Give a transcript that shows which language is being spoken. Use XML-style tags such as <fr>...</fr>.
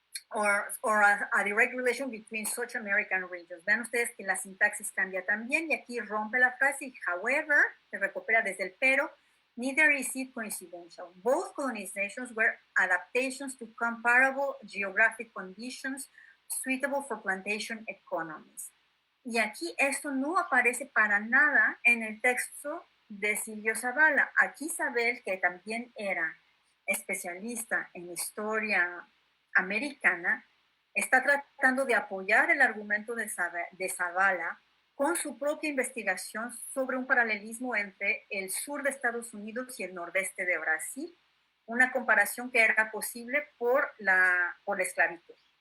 <en>Or a direct relation between such American regions.</en> <es>Vean ustedes que la sintaxis cambia también y aquí rompe la frase y however, se recupera desde el pero,</es> <en>neither is it coincidental. Both colonizations were adaptations to comparable geographic conditions suitable for plantation economies.</en> <es>Y aquí esto no aparece para nada en el texto de Silvio Zavala. Aquí Isabel, que también era especialista en historia americana, está tratando de apoyar el argumento de Zavala con su propia investigación sobre un paralelismo entre el sur de Estados Unidos y el nordeste de Brasil, una comparación que era posible por la esclavitud.</es>